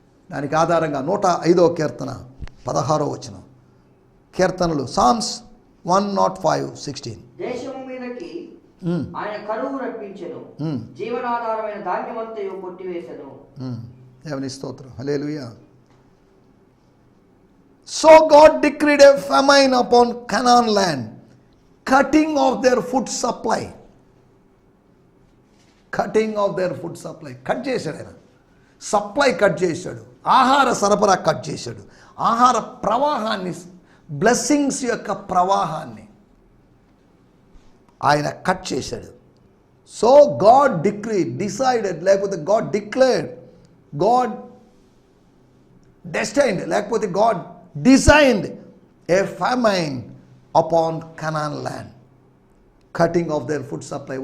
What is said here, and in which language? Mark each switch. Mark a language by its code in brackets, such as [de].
[te] దానికి ఆధారంగా 105వ కీర్తన 16వ వచనం. కీర్తనలు సామ్స్ 105:16. దేశము మీదకి ఆయన కరువు రప్పించెను, జీవనాధారమైన ధాన్యమంతయు కొట్టివేసెను. దేవుని స్తోత్రం. హల్లెలూయా. [en] So God decreed a famine upon Canaan land, cutting off their food supply. Cutting off their food supply. [te] Cut చేశాడు ఆయన. సప్లై కట్ చేశాడు, ఆహార సరఫరా కట్ చేశాడు, ఆహార ప్రవాహాన్ని, బ్లెస్సింగ్స్ యొక్క ప్రవాహాన్ని ఆయన కట్ చేశాడు. [en] So God decided, లేకపోతే God declared, God destined, లేకపోతే God designed a famine upon Canaan land, cutting off their food supply.